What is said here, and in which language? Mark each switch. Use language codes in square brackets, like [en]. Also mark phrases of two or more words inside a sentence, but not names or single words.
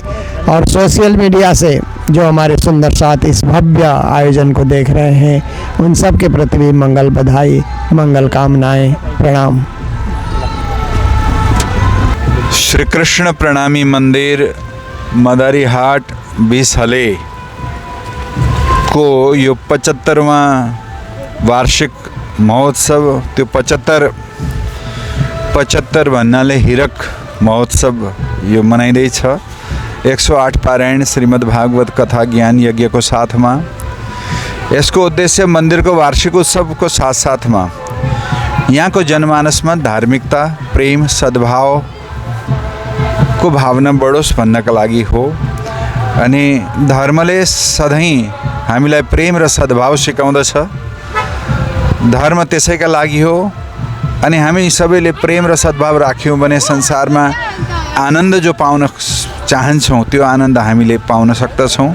[hi] और सोशल मीडिया से जो हमारे सुंदर साथ इस भव्य आयोजन को देख रहे हैं उन सब के प्रति भी मंगल बधाई, मंगल कामनाएं, प्रणाम। [ne] श्री कृष्ण प्रणामी मंदिर मदारी हाट बिसहले को यो 75वां वार्षिक महोत्सव, त्यो 75 भन्नाले हिरक महोत्सव यो मनाइँदैछ। 108 पारायण श्रीमद् भागवत कथा ज्ञान यज्ञ को साथ में यसको उद्देश्य मंदिर को वार्षिक उत्सव को साथ साथ में यहाँ को जनमानस में धार्मिकता, प्रेम, सद्भाव को भावना बढोस् भन्नका लागि हो। अनि धर्मले सधैँ हामीलाई प्रेम र सद्भाव सिकाउँदछ। धर्म त्यसैका लागि हो। अनि हामी सबैले प्रेम र सद्भाव राख्यौँ भने संसारमा आनन्द जो पाउन चाहन्छौँ त्यो आनन्द हामीले पाउन सक्दछौँ।